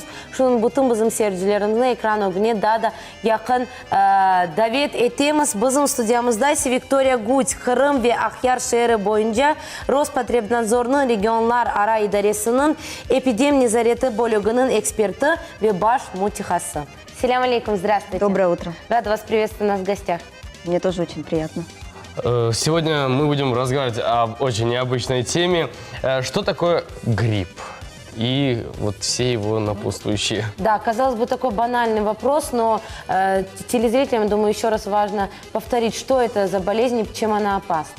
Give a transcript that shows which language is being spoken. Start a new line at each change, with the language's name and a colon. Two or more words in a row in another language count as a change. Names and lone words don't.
Crimean Tatar: Şunun bütün bizim seyircilerimizin ekran önüne daha da yakın davet ettiğimiz bizim stüdyamızda ise Viktoriya Guć, Kırım ve Akhyar şehri boyunca Rospotrebnadzor'un regionlar ara idaresinin epidem nezareti bölümünün eksperti ve baş mütehası. Selam aleyküm,
Russian: здравствуйте. Доброе утро. Рада вас приветствовать у нас в гостях. Мне тоже очень приятно. Сегодня мы будем разговаривать об очень необычной теме. Что такое грипп? И вот все его напутствующие. Да, казалось бы, такой банальный вопрос, но телезрителям, думаю, еще раз важно повторить, что это за болезнь и чем она опасна.